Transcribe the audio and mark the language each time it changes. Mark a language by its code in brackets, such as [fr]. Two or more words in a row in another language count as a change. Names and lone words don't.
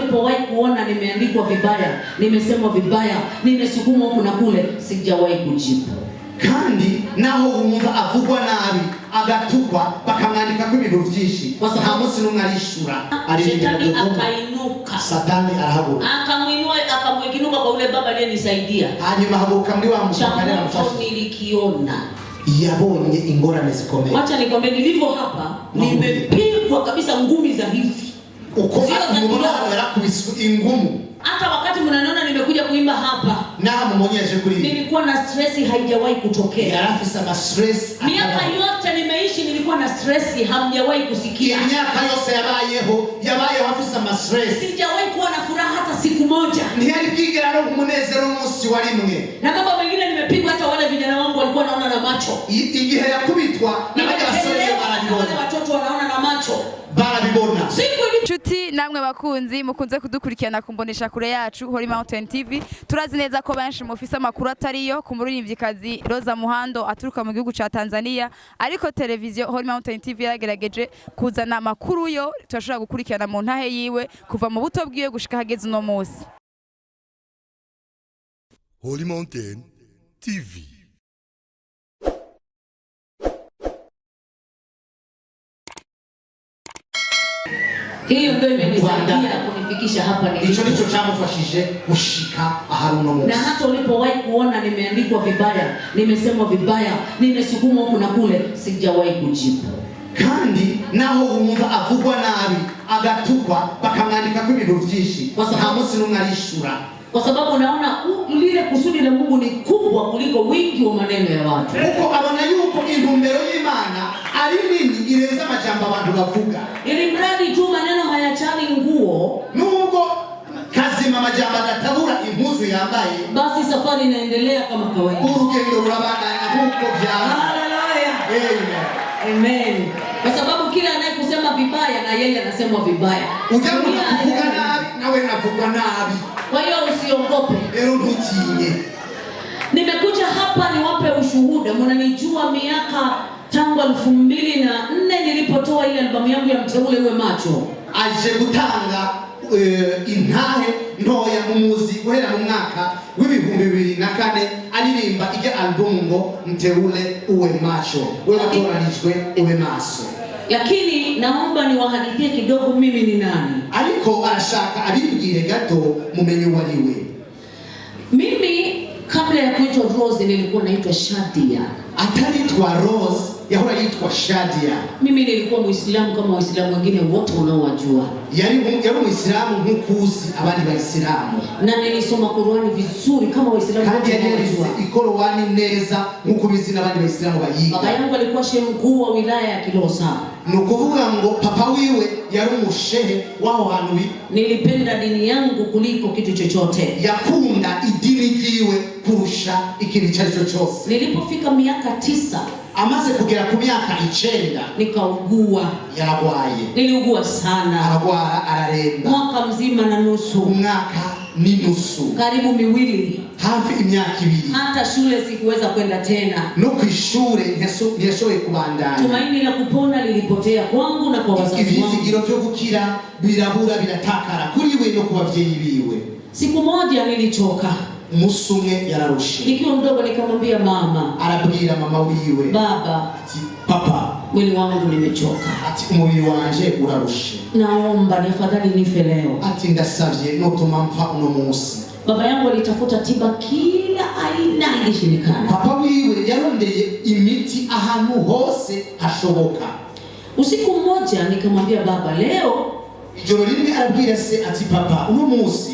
[sw] ulipowahi kuona nimeandikwa vibaya, nimesemwa vibaya, nimesukumwa huku na kule, sijawahi kujibu. [rn] Kandi naho wumva avugwa nabi agatukwa bakamwandika ko ibintu byinshi nta munsi numwe arishura. [sw] Shetani akainuka, [rn] Satani arahaguruka [sw] akamuinua, akamwinuka kwa ule baba aliyenisaidia. [rn] Hanyuma haguruka muri wa mshakane na mfashi [sw] nilikiona, [rn] yabonye ingorane zikomeye. [sw] Acha nikwambie, nilivyo hapa nimepigwa kabisa ngumi za hivi. [rn] Uko akumubona yarakubiswe ingumu. [sw] Hata wakati mnaniona nimekuja kuimba hapa, [rn] na mumonyeshe kuri [sw] nilikuwa na stress haijawahi kutokea. [rn] Yarafisa ma stress. [sw] Miaka yote nimeishi nilikuwa na stress, hamjawahi kusikia. [rn] Miaka yote yabayeho hafisa ma stress. [sw] Sijawahi kuwa na furaha hata siku moja. [rn] Ntiyarikigera no kumunezero umunsi wa rimwe. [sw] Na mambo mengine nimepigwa, hata wale vijana wangu walikuwa naona na macho. [rn] Igihe yakubitwa na basore barabibona. [sw] Watoto wanaona na macho. [rn] Barabibona. Chuti namwe bakunzi mukunze kudukurikirana kumbonesha kure yacu Holy Mountain TV. Turazi neza ko benshi mufisa makuru atariyo ku muririmvyikazi Roza Muhando aturuka mu gihugu ca Tanzania, ariko televiziyo Holy Mountain TV yagerageje kuzana amakuru yo turashobora gukurikirana mu ntahe yiwe kuva mu buto bwiwe gushika hageze no munsi. Holy Mountain TV. [sw] Hiyo ndio imenisaidia kunifikisha hapa nilipo. [rn] Hicho ndicho chamufashije gushika aharuno munsi. [sw] Na hata ulipowahi kuona nimeandikwa vibaya, nimesemwa vibaya, nimesukumwa huku na kule, sijawahi kujibu. [rn] Kandi naho wumva avugwa nabi agatukwa bakamwandika ko ibintu byinshi nta munsi numwe arishura. [sw] Kwa sababu unaona lile kusudi la Mungu ni kubwa kuliko wingi wa maneno ya watu. [rn] Uko abona yuko intumbero y'Imana ari nini ireza amajambo abantu bavuga. [sw] Ili mradi tu maneno hayachani nguo, [rn] nubwo kazima amajambo agatabura impuzu yambaye, [sw] basi safari inaendelea kama kawaida. [rn] Urugendo rurabandanya nkuko byari. Haleluya. Amen. [sw] Kwa sababu kila anayekusema vibaya na yeye anasemwa vibaya. [rn] Ujamu kuvuga nabi nawe unavugwa nabi. [sw] Kwa hiyo usiogope. [rn] Ero ntutinye. [sw] Nimekuja hapa niwape ushuhuda. Mnanijua miaka tangu 2004 nilipotoa ile albamu yangu ya Mteule Uwe Macho. [rn] Aje gutanga intahe ntoya mu muzi guhera mu mwaka w'2004 aririmba ige album ngo Mteule Uwe Macho. Wewe watoranijwe uwe maso. [sw] Lakini naomba niwahadithie kidogo mimi ni nani. [rn] Ariko arashaka abibwire gato mumenye wariwe. [sw] Mimi kabla ya kuitwa Rose nilikuwa naitwa Shadia. [rn] Ataitwa Rose yahora yitwa Shadia. [sw] Mimi nilikuwa Muislamu kama Waislamu wengine wote unaowajua. [rn] Yari Muislamu nkukuzi abandi Waislamu. [sw] Na nilisoma Qur'ani vizuri kama Waislamu wote unaowajua. [rn] Qur'ani neza nkukubizi n'abandi Waislamu bayiga. [sw] Baba yangu alikuwa shehe mkuu wa wilaya ya Kilosa. [rn] Nukuvuga ngo papa wiwe yari umushehe waho hantu. [sw] Nilipenda dini yangu kuliko kitu chochote. [rn] Yakunda idini yiwe kurusha ikintu cyari cyose. [sw] Nilipofika miaka 9 [rn] amaze kugera ku myaka 9 [sw] nikaugua. [rn] Yaragwaye. [sw] Niliugua sana. [rn] Aragwara araremba. [sw] Mwaka mzima na nusu. [rn] Umwaka ni nusu. [sw] Karibu 2. [rn] Hafi imyaka 2. [sw] Hata shule sikuweza kwenda tena. [rn] No kwishure ntiyashoboye kubandanya. [sw] Tumaini la kupona lilipotea kwangu na kwa wazazi wangu. [rn] Ibizigiro byo gukira birabura biratakara kuri we no kubavyeyi biwe. [sw] Siku moja nilichoka. [rn] Musumwe yararushe. [sw] Nikiwa mdogo nikamwambia mama. [rn] Arabwira mama wiwe. [sw] Baba. [rn] Ati papa. [sw] Mwili wangu nimechoka. [rn] Ati umubiri wanje urarushe. [sw] Naomba nifadhali nife leo. [rn] Ati ndasavye no tumamfa uno munsi. [sw] Baba yangu alitafuta tiba kila aina ilishindikana. [rn] Papa wiwe yarondeye imiti ahantu hose hashoboka. [sw] Usiku mmoja nikamwambia baba, leo [rn] ijoro rimwe arabwira se ati papa uno munsi